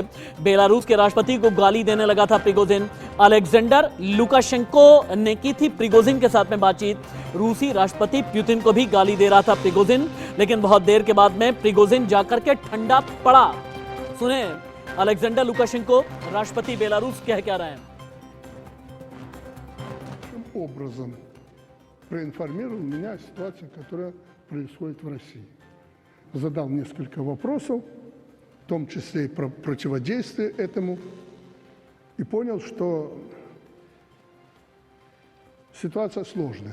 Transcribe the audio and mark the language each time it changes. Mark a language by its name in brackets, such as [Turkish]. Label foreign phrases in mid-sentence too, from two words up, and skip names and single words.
[Hindi] बेलारूस के राष्ट्रपति को गाली देने लगा था प्रिगोजिन। अलेक्जेंडर लुकाशेंको ने की थी प्रिगोजिन के साथ में बातचीत। रूसी राष्ट्रपति पुतिन को भी गाली दे रहा था प्रिगोजिन, लेकिन बहुत देर के बाद में प्रिगोजिन जाकर के ठंडा पड़ा। सुने अलेक्जेंडर लुकाशेंको, राष्ट्रपति बेलारूस क्या रहे हैं। [Russian] Образом проинформировал меня о ситуации, которая происходит в России. Задал несколько вопросов, в том числе и про противодействие этому, и понял, что ситуация сложная.